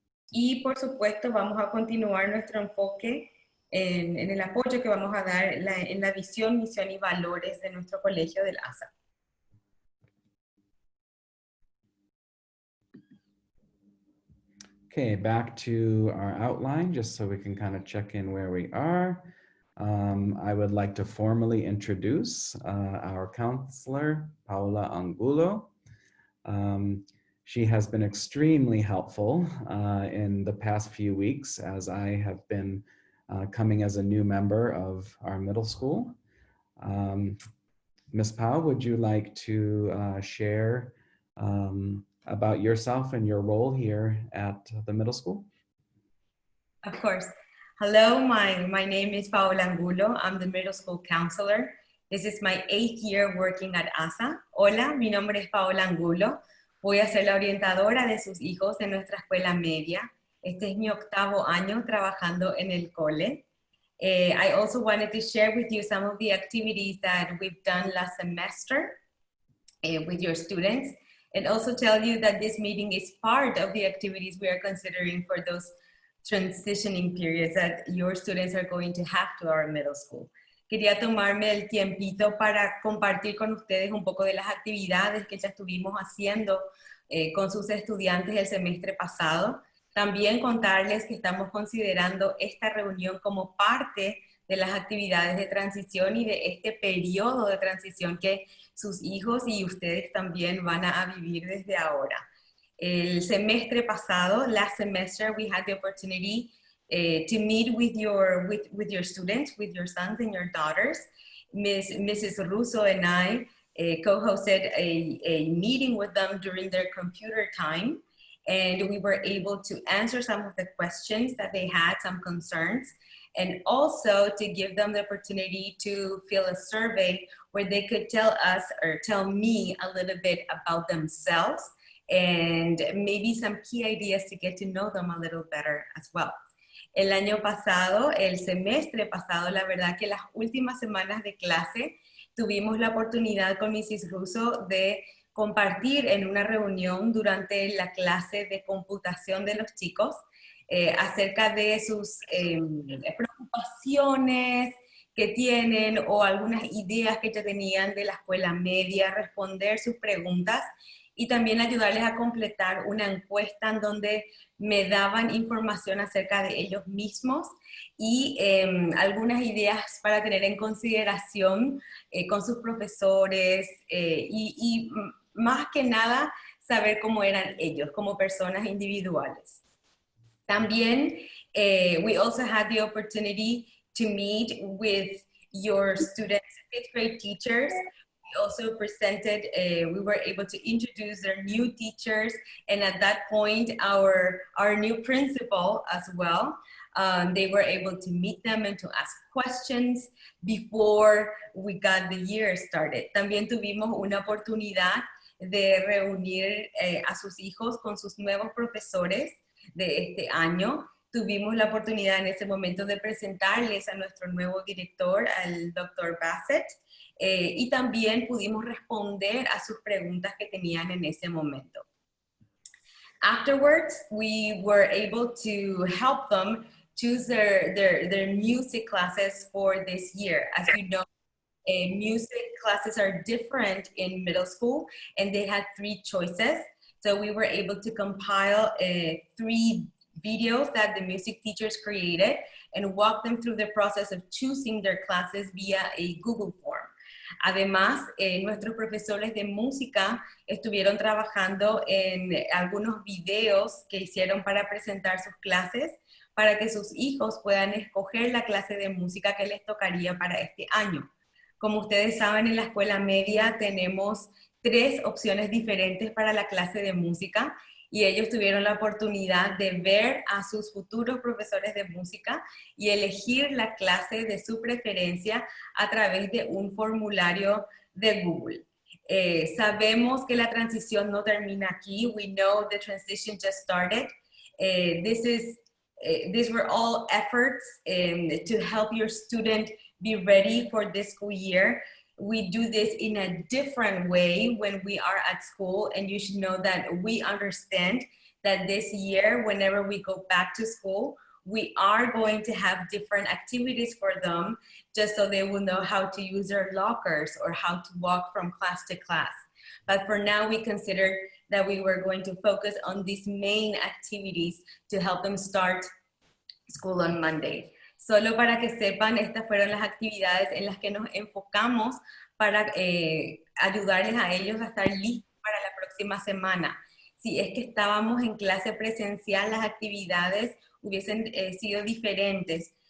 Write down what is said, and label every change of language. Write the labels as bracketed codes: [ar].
[es] Y por supuesto vamos a continuar nuestro enfoque en el apoyo que vamos a dar en la visión, misión y valores de nuestro colegio del ASA. [en] Okay, back to our outline, just so we can kind of check in where we are. I would like to formally introduce our counselor, Paula Angulo. She has been extremely helpful in the past few weeks as I have been coming as a new member of our middle school. Ms. Pau, would you like to share about yourself and your role here at the middle school? Of course. Hello, my name is Paola Angulo. I'm the middle school counselor. This is my 8th year working at ASA. [es] Hola, mi nombre es Paola Angulo. Voy a ser la orientadora de sus hijos en nuestra escuela media. Este es mi 8º año trabajando en el cole. [en] I also wanted to share with you some of the activities that we've done last semester with your students, and also tell you that this meeting is part of the activities we are considering for those transitioning periods that your students are going to have to our middle school. [es] Quería tomarme el tiempito para compartir con ustedes un poco de las actividades que ya estuvimos haciendo con sus estudiantes el semestre pasado. También contarles que estamos considerando esta reunión como parte de las actividades de transición y de este periodo de transición que sus hijos y ustedes también van a vivir desde ahora. El semestre pasado, [en] last semester, we had the opportunity to meet with your students, with your sons and your daughters. Mrs. Russo and I co-hosted a meeting with them during their computer time, and we were able to answer some of the questions that they had, some concerns, and also to give them the opportunity to fill a survey where they could tell us or tell me a little bit about themselves and maybe some key ideas to get to know them a little better as well. [es] El año pasado, el semestre pasado, la verdad que las últimas semanas de clase tuvimos la oportunidad con Mrs. Russo de compartir en una reunión durante la clase de computación de los chicos acerca de sus preocupaciones que tienen o algunas ideas que ya tenían de la escuela media, responder sus preguntas y también ayudarles a completar una encuesta en donde me daban información acerca de ellos mismos y algunas ideas para tener en consideración con sus profesores y más que nada saber cómo eran ellos como personas individuales. También, [en] we also had the opportunity to meet with your students' 5th grade teachers. We also presented, we were able to introduce their new teachers, and at that point, our new principal as well. They were able to meet them and to ask questions before we got the year started. [es] También tuvimos una oportunidad de reunir a sus hijos con sus nuevos profesores de este año Tuvimos la oportunidad en ese momento de presentarles a nuestro nuevo director, al Dr. Bassett, y también pudimos responder a sus preguntas que tenían en ese momento. [en] Afterwards, we were able to help them choose their music classes for this year. As you know, music classes are different in middle school, and they had 3 choices. So we were able to compile 3 videos that the music teachers created and walk them through the process of choosing their classes via a Google form. [es] Además, nuestros profesores de música estuvieron trabajando en algunos videos que hicieron para presentar sus clases, para que sus hijos puedan escoger la clase de música que les tocaría para este año. Como ustedes saben, en la escuela media tenemos 3 opciones diferentes para la clase de música, y ellos tuvieron la oportunidad de ver a sus futuros profesores de música y elegir la clase de su preferencia a través de un formulario de Google. Sabemos que la transición no termina aquí. [en] We know the transition just started. These were all efforts to help your student be ready for this school year. We do this in a different way when we are at school, and you should know that we understand that this year, whenever we go back to school, we are going to have different activities for them, just so they will know how to use their lockers or how to walk from class to class. But for now, we considered that we were going to focus on these main activities to help them start school on Monday. [es] Solo para que sepan, estas fueron las actividades en las que nos enfocamos para ayudarles a ellos a estar listos para la próxima semana. Si es que estábamos en clase presencial, las actividades hubiesen sido diferentes.